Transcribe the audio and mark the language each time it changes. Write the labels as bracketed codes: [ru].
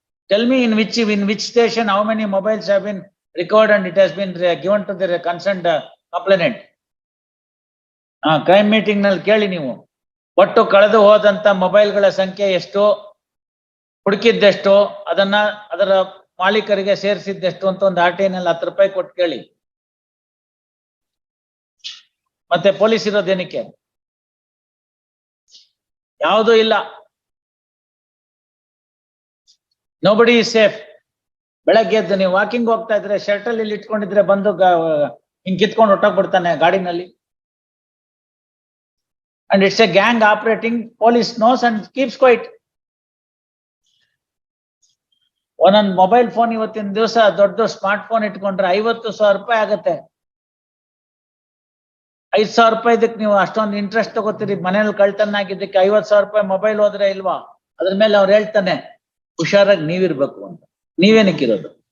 [en] Tell me in which station how many mobiles have been recovered and it has been given to the concerned complainant. [kn] Crime meeting ನಲ್ಲಿ ಕೇಳಿ ನೀವು. ಒಟ್ಟು ಕಳೆದು ಹೋದಂತ ಮೊಬೈಲ್ಗಳ ಸಂಖ್ಯೆ ಎಷ್ಟು, ಹುಡುಕಿದ್ದೆಷ್ಟು, ಅದರ ಮಾಲೀಕರಿಗೆ ಸೇರಿಸಿದ್ದೆಷ್ಟು ಅಂತ ಒಂದು RTI ನಲ್ಲಿ 10 ರೂಪಾಯಿ ಕೊಟ್ಟು ಕೇಳಿ. ಮತ್ತೆ ಪೊಲೀಸ್ ಇರೋದೇನಕ್ಕೆ? ಯಾವುದೂ ಇಲ್ಲ. [en] Nobody is safe. [kn] ಬೆಳಗ್ಗೆ ಎದ್ದು ನೀವು ವಾಕಿಂಗ್ ಹೋಗ್ತಾ ಇದ್ರೆ ಶರ್ಟ್ ಅಲ್ಲಿ ಇಟ್ಕೊಂಡಿದ್ರೆ ಬಂದು ಹಿಂಗ್ ಕಿತ್ಕೊಂಡು ಹೊಟ್ಟೋಗ್ಬಿಡ್ತಾನೆ ಗಾಡಿನಲ್ಲಿ. [en] And it's a gang operating. Police knows and keeps quiet. [kn] ಒಂದೊಂದು ಮೊಬೈಲ್ ಫೋನ್ ಇವತ್ತಿನ ದಿವಸ ದೊಡ್ಡ ಸ್ಮಾರ್ಟ್ ಫೋನ್ ಇಟ್ಕೊಂಡ್ರೆ 50,000 ರೂಪಾಯಿ ಆಗತ್ತೆ. 5,000 ರೂಪಾಯಿ ಇದಕ್ಕೆ ನೀವು ಅಷ್ಟೊಂದು ಇಂಟ್ರೆಸ್ಟ್ ತಗೋತೀರಿ. ಮನೇಲಿ ಕಳ್ತನ ಆಗಿದ್ದಕ್ಕೆ 50,000 ರೂಪಾಯಿ ಮೊಬೈಲ್ ಹೋದ್ರೆ ಇಲ್ವಾ? ಅದ್ರ ಮೇಲೆ ಅವ್ರು ಹೇಳ್ತಾನೆ ಹುಷಾರಾಗಿ ನೀವಿರ್ಬೇಕು ಅಂತ. ನೀವೇನಕ್ಕಿರೋದು?